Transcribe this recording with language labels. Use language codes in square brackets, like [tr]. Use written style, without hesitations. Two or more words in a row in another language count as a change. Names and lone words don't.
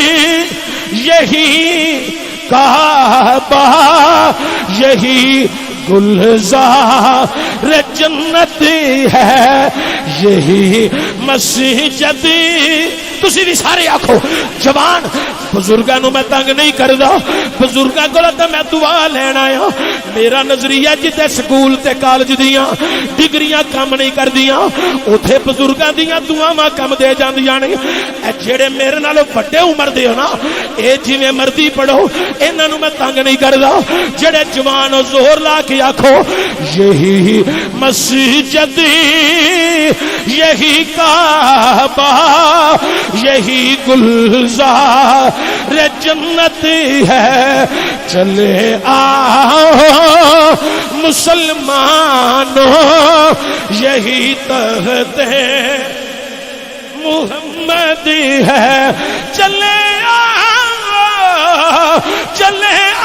[ur] یہی کعبہ یہی گلزار جنت ہے یہی مسجد [pa] تسی بھی سارے آکھو جوان بزرگاں نو میں تنگ نہیں کردا بزرگاں کول تے میں دعا لین آیا میرا نظریہ جتے سکول تے کالج دیاں ڈگریاں کم نہیں کردیاں اوتھے بزرگاں دیاں دعاواں کم دے جاندیاں نے اے جڑے میرے نال بڑے عمر دے ہو نا اے جویں مرضی پڑھو انہاں نو میں تنگ نہیں کردا جڑے جوان زور لا کے آکھو [ur] یہی مسجد یہی کعبہ یہی گلزار جنت ہے چلے آؤ مسلمانوں یہی تحت محمد ہے چلے آؤ چلے